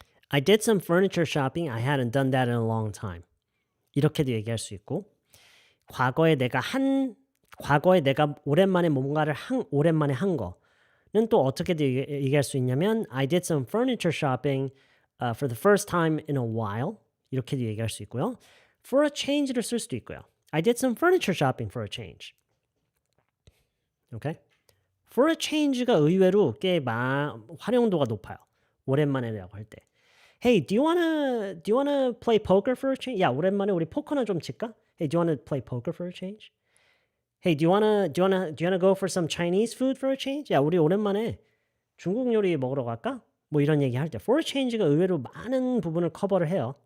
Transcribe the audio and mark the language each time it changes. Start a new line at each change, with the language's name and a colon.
English: I did some furniture shopping. I hadn't done that in a long time.
Korean: 이렇게도 얘기할 수 있고 과거에 내가 오랜만에 뭔가를 오랜만에 한 거는 또 어떻게도 얘기할 수 있냐면
English: I did some furniture shopping for the first time in a while.
Korean: 이렇게도 얘기할 수 있고요. For a change를 쓸 수도 있고요.
English: I did some furniture shopping for a change. Okay?
Korean: For a change가 의외로 꽤 활용도가 높아요. 오랜만에라고 할 때.
English: Hey, do you wanna play poker for a change?
Korean: 야, 오랜만에 우리 포커나 좀 칠까?
English: Hey, do you wanna play poker for a change? Hey, do you wanna go for some Chinese food for a change?
Korean: 야, 우리 오랜만에 중국 요리 먹으러 갈까? 뭐 이런 얘기 할 때 for a change가 의외로 많은 부분을 커버를 해요.